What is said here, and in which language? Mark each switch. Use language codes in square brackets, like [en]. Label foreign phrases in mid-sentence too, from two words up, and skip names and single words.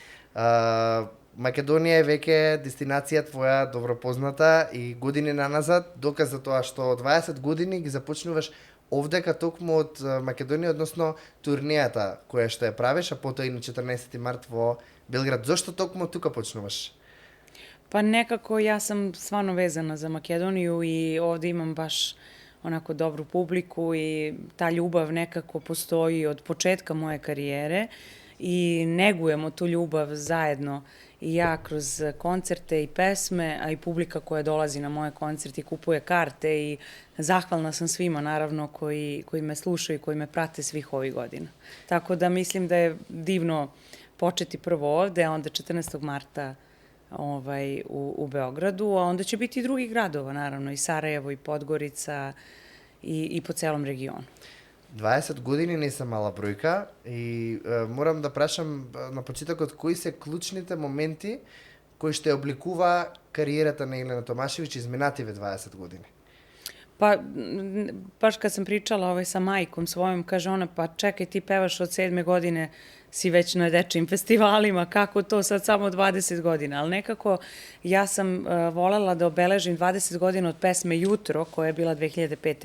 [mk] Македонија е веќе дестинација твоја добро позната и години наназад, доказ за тоа што 20 години ги започнуваш овдека токму од Македонија, односно турнијата која што ја правиш, а потоа и на 14 март во Белград. Зошто токму тука почнуваш? [sr] Па некако јас сам стварно везана за Македонiju и овде имам баш онако добру публику и та љубав некако постои од почетка моje кариere и негujemo tu ljubav zajedno i ja kroz koncerte i pesme, a i publika koja dolazi na moje koncerte i kupuje karte i zahvalna sam svima naravno koji me slušaju i koji me prate svih ovih godina. Tako da mislim da je divno početi prvo ovde, a onda 14. marta u Beogradu, a onda će biti i drugih gradova naravno, i Sarajevo, i Podgorica i po celom regionu. [mk] 20 години не се мала бројка и морам да прашам на почетокот кои се клучните моменти кои што обликува кариерата на Елена Томашевиќ изминативе 20 години? [sr] Pa, baš kad sam pričala sa majkom svojom, kaže ona, pa čekaj, ti pevaš od 7. godine, si već na dečijim festivalima, kako to sad samo 20 godina, ali nekako ja sam volela da obeležim 20 godina od pesme Jutro, koja je bila 2005.